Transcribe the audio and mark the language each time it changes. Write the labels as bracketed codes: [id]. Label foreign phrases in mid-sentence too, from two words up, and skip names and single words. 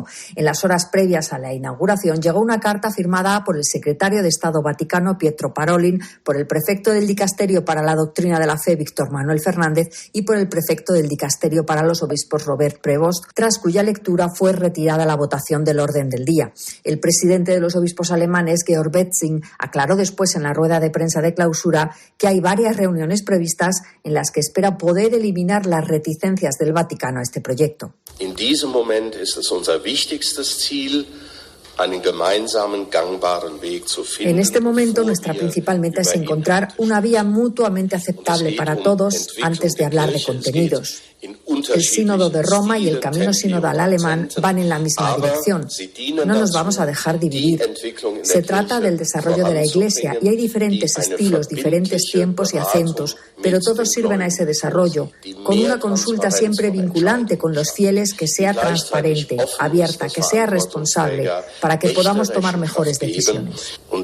[es] En las horas previas a la inauguración llegó una carta firmada por el secretario de Estado Vaticano Pietro Parolin, por el prefecto del Dicasterio para la Doctrina de la Fe Víctor Manuel Fernández y por el prefecto del Dicasterio para los Obispos Robert Prevost, tras cuya lectura fue retirada la votación del orden del día. El presidente de los obispos alemanes, Georg Betzing, aclaró después en la rueda de prensa de clausura que hay varias reuniones previstas en las que espera poder eliminar las reticencias del Vaticano a este proyecto. [de] In diesem Moment ist es unser wichtigstes Ziel, [es] en este momento, nuestra principal meta es encontrar una vía mutuamente aceptable para todos antes de hablar de contenidos. El Sínodo de Roma y el Camino Sinodal alemán van en la misma dirección. No nos vamos a dejar dividir. Se trata del desarrollo de la Iglesia y hay diferentes estilos, diferentes tiempos y acentos, pero todos sirven a ese desarrollo, con una consulta siempre vinculante con los fieles que sea transparente, abierta, que sea responsable, para que podamos tomar mejores decisiones.